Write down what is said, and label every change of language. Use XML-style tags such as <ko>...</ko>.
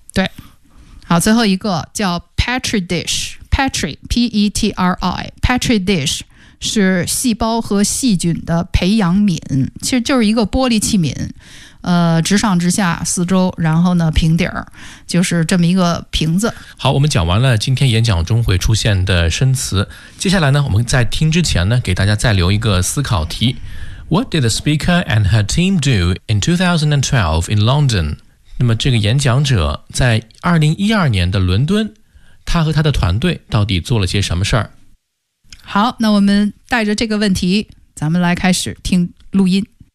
<zh>对，好，最后一个叫 petri dish， petri petri dish 是细胞和细菌的培养皿，其实就是一个玻璃器皿，直上直下四周，然后呢平底儿，就是这么一个瓶子。好，我们讲完了今天演讲中会出现的生词，接下来呢我们在听之前呢给大家再留一个思考题。</zh> <en>What did the speaker and her team do in 2012 in London？</en> <zh>那么这个演讲者在2012年的伦敦，他和他的团队到底做了些什么事儿？好，那我们带着这个问题咱们来开始听录音。</zh>